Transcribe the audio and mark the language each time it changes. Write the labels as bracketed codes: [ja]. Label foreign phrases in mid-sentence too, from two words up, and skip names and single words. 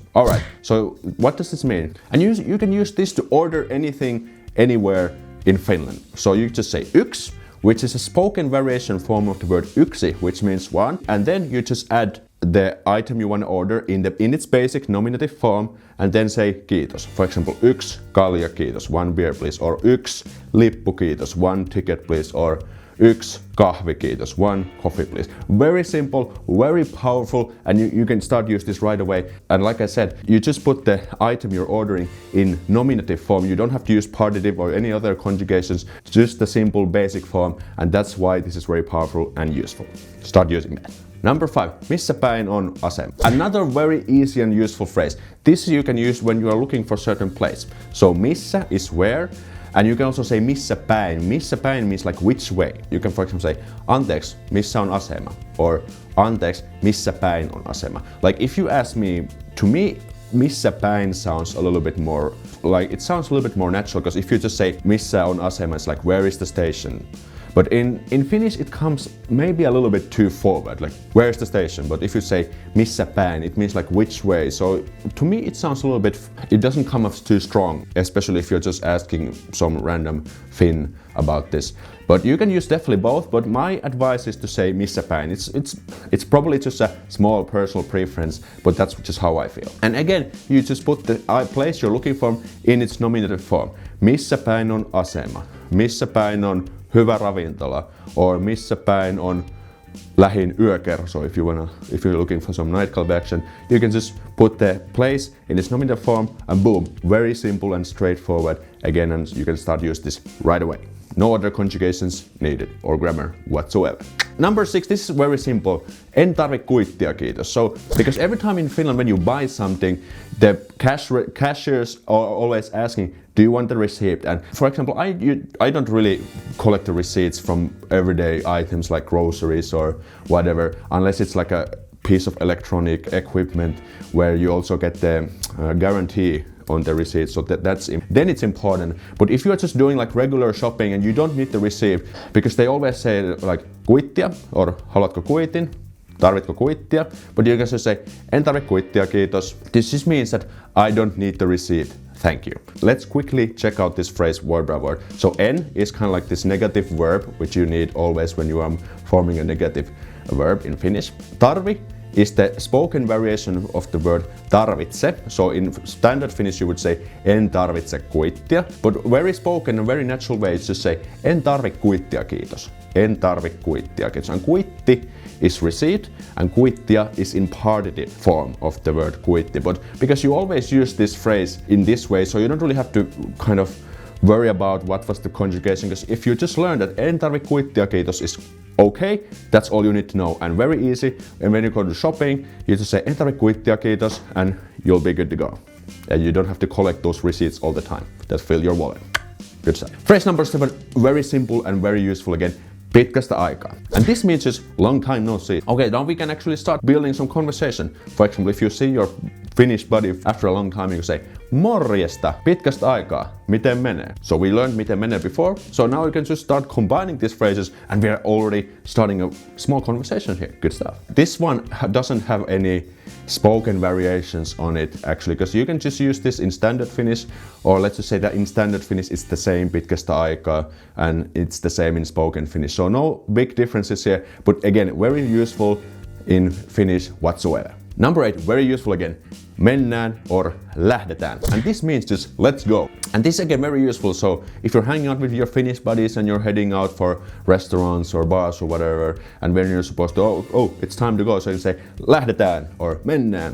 [en] Alright, so what does this mean? And you can use this to order anything anywhere in Finland. So you just say yksi, which is a spoken variation form of the word yksi, which means one, and then you just add the item you want to order in its basic nominative form, and then say kiitos. For example, [fi] yksi Kaalia Chaos, [en] 1 beer please, or [fi] yksi lippu kiitos, [en] 1 ticket please, or [fi] yksi kahvi kiitos, [en] 1 coffee please. Very simple, very powerful, and you can start use this right away. And like I said, you just put the item you're ordering in nominative form. You don't have to use partitive or any other conjugations, just the simple basic form, and that's why this is very powerful and useful. Start using that. Number 5, [fi] missä päin on asema? [en] Another very easy and useful phrase. This you can use when you are looking for a certain place. So missä is where, and you can also say [fi] missä päin. Missä päin [en] means like which way. You can for example say [fi] anteeksi, missä on asema, [en] or [fi] anteeksi, missä päin on asema. [en] Like if you ask me, to me [fi] missä päin [en] sounds a little bit more like, it sounds a little bit more natural, because if you just say [fi] missä on asema, [en] it's like where is the station. But in Finnish it comes maybe a little bit too forward, like where's the station? But if you say [fi] missä päin, [en] it means like which way. So to me it sounds a little bit, it doesn't come off too strong, especially if you're just asking some random Finn about this. But you can use definitely both, but my advice is to say [fi] missä päin. [en] It's probably just a small personal preference, but that's just how I feel. And again, you just put the place you're looking for in its nominative form. [fi] Missä päin on asema? Missä päin on hyvä ravintola? [en] Or [fi] missä päin on lähin yökerso? [en] If you're looking for some nightclub action, you can just put the place in its nominative form and boom, very simple and straightforward. Again, and you can start use this right away. No other conjugations needed or grammar whatsoever. Number 6, this is very simple. [fi] En tarvi kuittia, kiitos. [en] So, because every time in Finland when you buy something, the cashiers are always asking, do you want the receipt? And for example, I don't really collect the receipts from everyday items like groceries or whatever, unless it's like a piece of electronic equipment where you also get the guarantee on the receipt, so then it's important. But if you're just doing like regular shopping and you don't need the receipt, because they always say like kuittia or [fi] haluatko kuitin, tarvitko kuittia, [en] but you can just say [fi] en tarvi kuittia, kiitos. [en] This just means that I don't need the receipt, thank you. Let's quickly check out this phrase word by word. So en is kind of like this negative verb which you need always when you are forming a negative verb in Finnish. Tarvi is the spoken variation of the word tarvitse. So in standard Finnish you would say [fi] en tarvitse kuittia, [en] but very spoken and very natural way is to say [fi] en tarvi kuittia, kiitos. En tarvi kuittia, kiitos. [en] And kuitti is receipt and kuittia is in partitive form of the word kuitti. But because you always use this phrase in this way, so you don't really have to kind of worry about what was the conjugation, because if you just learn that [fi] en tarvi kuittia, kiitos [en] is okay, that's all you need to know, and very easy. And when you go to shopping, you just say [fi] en tarvi kuittia, kiitos, [en] and you'll be good to go. And you don't have to collect those receipts all the time that fill your wallet. Good stuff. Phrase number 7, very simple and very useful again. [fi] Pitkästä aikaa. [en] And this means just long time no see. Okay, now we can actually start building some conversation. For example, if you see your Finnish buddy after a long time, you say [fi] morjesta, pitkästä aikaa, miten menee? [en] So we learned [fi] miten menee [en] before, so now we can just start combining these phrases and we are already starting a small conversation here. Good stuff. This one doesn't have any spoken variations on it actually, because you can just use this in standard Finnish, or let's just say that in standard Finnish it's the same [fi] pitkästä aikaa [en] and it's the same in spoken Finnish. So no big differences here, but again, very useful in Finnish whatsoever. Number 8, very useful again. [fi] Mennään or lähdetään. [en] And this means just let's go. And this again very useful. So if you're hanging out with your Finnish buddies and you're heading out for restaurants or bars or whatever, and when you're supposed to, oh, it's time to go, so you say lähdetään or mennään.